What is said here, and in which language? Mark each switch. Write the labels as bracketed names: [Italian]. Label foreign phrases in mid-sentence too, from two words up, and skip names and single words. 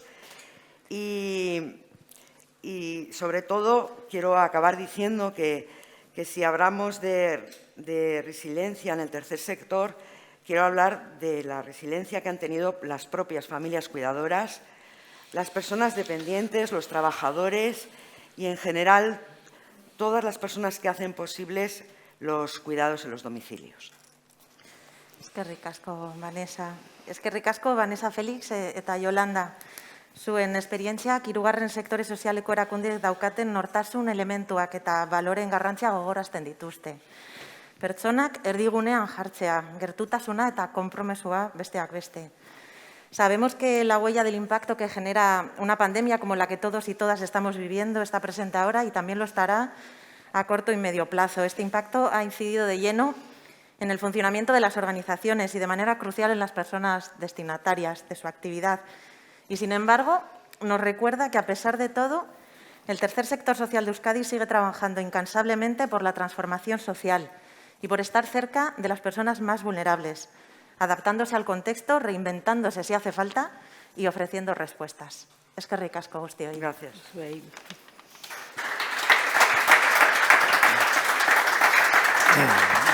[Spanish] Y sobre todo quiero acabar diciendo que si hablamos de resiliencia en el tercer sector, quiero hablar de la resiliencia que han tenido las propias familias cuidadoras, las personas dependientes, los trabajadores y, en general, todas las personas que hacen posibles los cuidados en los domicilios. [Basque] Eskerrik asko, Vanessa. Eskerrik asko, Vanessa Felix eta Yolanda. Zuen esperientziak hirugarren sektore sozialeko erakundeek daukaten nortasun elementuak eta baloren garrantzia gogorazten dituzte. Pertsonak erdigunean jartzea, gertutasuna eta konpromesua besteak beste. [Spanish] Sabemos que la huella del impacto que genera una pandemia como la que todos y todas estamos viviendo está presente ahora y también lo estará a corto y medio plazo. Este impacto ha incidido de lleno en el funcionamiento de las organizaciones y de manera crucial en las personas destinatarias de su actividad. Y, sin embargo, nos recuerda que, a pesar de todo, el tercer sector social de Euskadi sigue trabajando incansablemente por la transformación social y por estar cerca de las personas más vulnerables, adaptándose al contexto, reinventándose si hace falta y ofreciendo respuestas. [Basque] Eskerrik asko guztioi. [Spanish] Gracias.